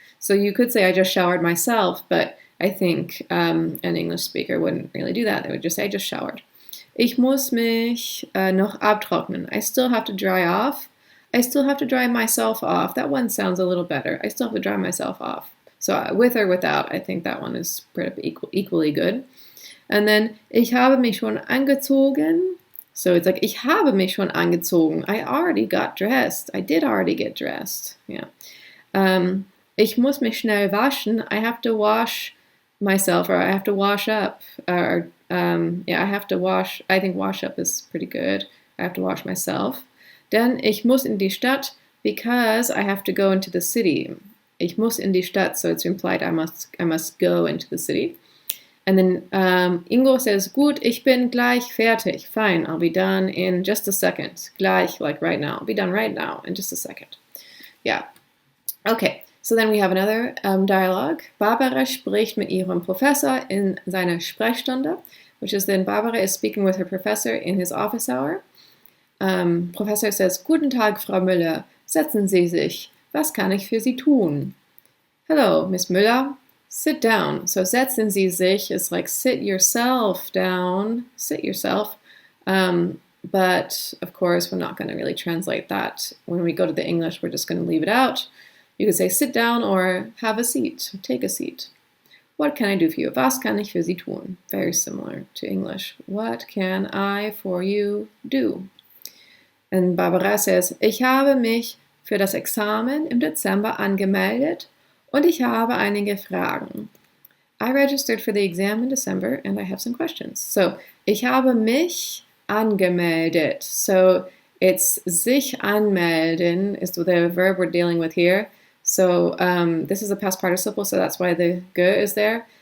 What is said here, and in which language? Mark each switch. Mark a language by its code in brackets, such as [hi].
[en] So you could say I just showered myself, but I think an English speaker wouldn't really do that. They would just say I just showered. [de] Ich muss mich noch abtrocknen. [en] I still have to dry off. I still have to dry myself off. That one sounds a little better. I still have to dry myself off. So with or without, I think that one is pretty equally good. And then, [de] ich habe mich schon angezogen. [en] So it's like, [de] ich habe mich schon angezogen. [en] I already got dressed. I did already get dressed. Yeah. [de] Ich muss mich schnell waschen. [en] I have to wash myself, or I have to wash up. I have to wash. I think wash up is pretty good. I have to wash myself. Then [de] ich muss in die Stadt [en] because I have to go into the city. [de] Ich muss in die Stadt, [en] so it's implied I must go into the city. And then Ingo says, [de] gut, ich bin gleich fertig. [en] Fine, I'll be done in just a second. Gleich, like right now. I'll be done right now in just a second. Yeah. Okay, so then we have another dialogue. [de] Barbara spricht mit ihrem Professor in seiner Sprechstunde, [en] which is then Barbara is speaking with her professor in his office hour. Professor says, [de] Guten Tag, Frau Müller. Setzen Sie sich. Was kann ich für Sie tun? [en] Hello, Miss Müller. Sit down. So [de] setzen Sie sich [en] is like sit yourself down. Sit yourself. But of course, we're not going to really translate that. When we go to the English, we're just going to leave it out. You could say sit down or have a seat. Take a seat. What can I do for you? [de] Was kann ich für Sie tun? [en] Very similar to English. What can I for you do? And Barbara says, [de] ich habe mich für das Examen im Dezember angemeldet und ich habe einige Fragen. [en] I registered for the exam in December and I have some questions. So, [de] ich habe mich angemeldet. [en] So, It's sich anmelden is the verb we're dealing with here. So this is a past participle, so that's why the ge is there.